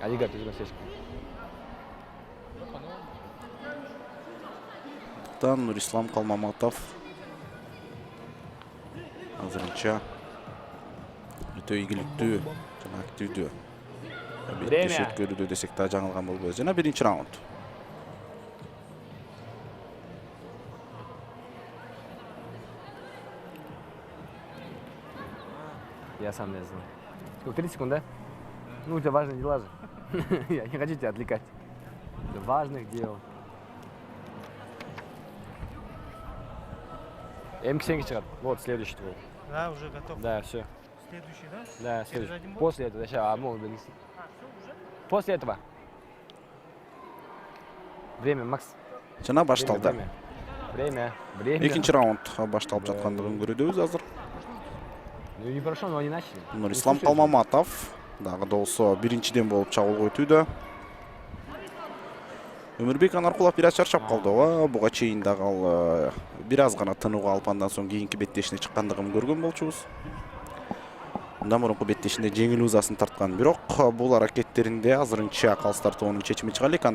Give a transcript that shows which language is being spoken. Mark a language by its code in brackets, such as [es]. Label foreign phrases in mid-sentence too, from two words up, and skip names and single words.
[ky] Нурислам Калмаматов азырынча өтө ийгиликтүү жана активдүү беттеш өткөрүүдө десек да жаңылган болбойбуз. Жана биринчи раунд. [ru] Я сам не знаю. Сколько, 30 секунд, да? Ну, у тебя важные дела же. Я не хочу тебя отвлекать. До важных дел. [ky] М-ксенги чыгат. [ru] Вот, следующий твой. Да, уже готов. Да, все. Следующий, да? Да, следующий. один бой? После этого, сейчас, После этого. Время, Макс. [ky] Жана башталды. [ru] Время. [ky] Экинчи раунд башталып жаткандыгын көрүбүз азыр. [ru] Ну не прошло, но они начали. [ky] Нурислам Калмаматов дагы да болсо биринчиден болуп чабуулга өтүүдө. Өмүрбек Анаркулов бир аз чарчап калды. Буга чейин дагы ал бир аз гана тынууга алып андан соң кийинки беттешине чыккандыгын көргөн болчубуз. Мындан мурунку беттешинде жеңил узасын тарткан, бирок бул аракеттеринде азырынча калыстар тобунун чечими чыга элек.